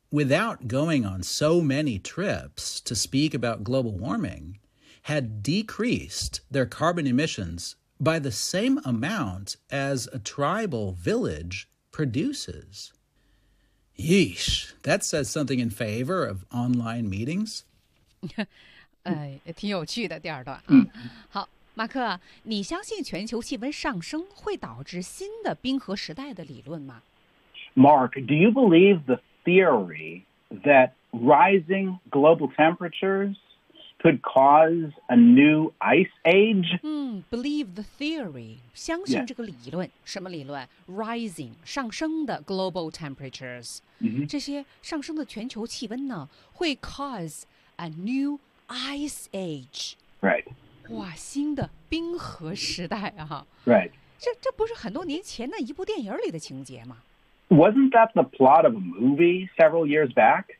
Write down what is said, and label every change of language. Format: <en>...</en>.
<en>Without going on so many trips to speak about global warming, had decreased their carbon emissions by the same amount as a tribal village produces. Yeesh, that says something in favor of online meetings.</en> <zh>挺有趣的第二段啊。好，马克，你相信全球气温上升会导致新的冰河时代的理论吗？</zh> <en>Mark, do you believe the... theory that rising global temperatures could cause a new ice age? Believe the theory.</en> <zh>相信这个理论。什么理论？</zh> <en>Rising,</en> <zh>上升的</zh> <en>global temperatures.</en> <zh>这些上升的全球气温呢，会</zh> <en>cause a new ice age. Right.</en> <zh>哇，新的冰河时代啊。</zh> <en>Right.</en> <zh>这不是很多年前的一部电影里的情节吗？</zh> <en>Wasn't that the plot of a movie several years back?</en>